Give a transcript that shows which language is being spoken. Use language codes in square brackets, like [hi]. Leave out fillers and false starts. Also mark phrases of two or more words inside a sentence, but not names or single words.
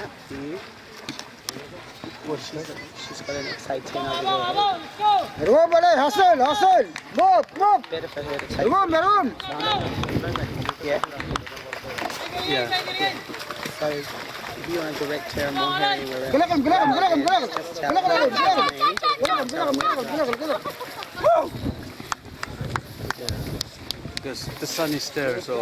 [en] She's got an exciting over [tl] Meron pala, [en] hustle, hustle. Move, move. there. Better for her to take. [tl] Meron. [en] Yeah. So if you want to direct her and want her anywhere else, Gulakam. just tell her. Because the sun is there, so